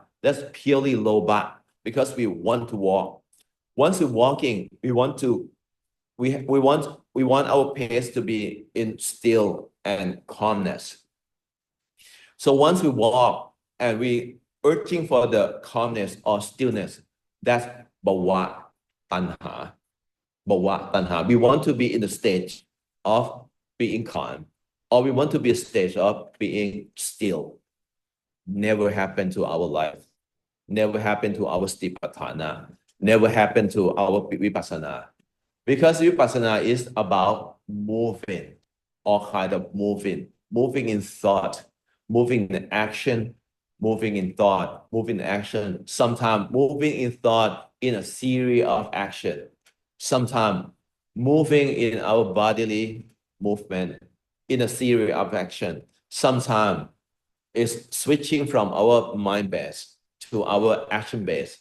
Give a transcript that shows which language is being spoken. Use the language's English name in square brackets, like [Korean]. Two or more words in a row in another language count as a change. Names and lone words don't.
[English] That's purely lobha, because we want to walk. Once we're walking, we want our pace to be in still and calmness. So once we walk and we urging for the calmness or stillness, that's [Pali] bhava tanha. Bhava tanha. [English] We want to be in the stage of being calm, or we want to be a stage of being still. Never happened to our life. Never happened to our Tipitaka. Never happened to our vipassana. Because vipassana is about moving, all kind of moving in thought, moving in action, moving in thought, moving in action, sometimes moving in thought in a series of action, sometimes moving in our bodily movement in a series of action, sometimes it's switching from our mind base to our action base.